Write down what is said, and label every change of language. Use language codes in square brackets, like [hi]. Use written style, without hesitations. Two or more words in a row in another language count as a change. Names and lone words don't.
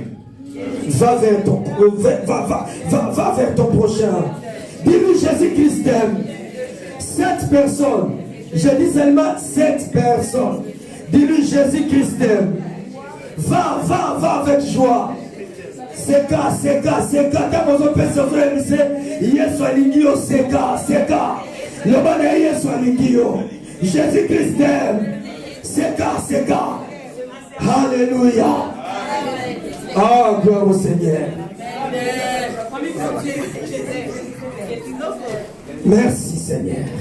[fr] Va vers ton, va vers ton prochain. Dis-lui, Jésus-Christ t'aime. Cette personne, je dis seulement cette personne. Dis-lui, Jésus-Christ t'aime. Va avec joie. Seka. Quand vous avez frère, [ln] Yesu alingio seka. Le bonheur Yesu alingio. [fr] Jésus-Christ t'aime. Seka. Alléluia. Ah, gloire au Seigneur. Merci Seigneur.